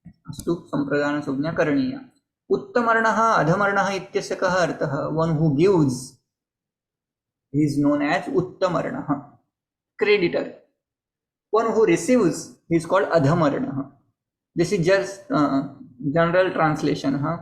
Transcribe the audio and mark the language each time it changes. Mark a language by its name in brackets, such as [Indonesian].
[Sanskrit] अस्तु, सम्प्रदानसंज्ञा करणीया। उत्तमर्णः अधमर्णः इत्यस्य कः अर्थः? [English] One who gives he is known as उत्तमर्णः, creditor. One who receives he is called adhamarnah. This is just general translation.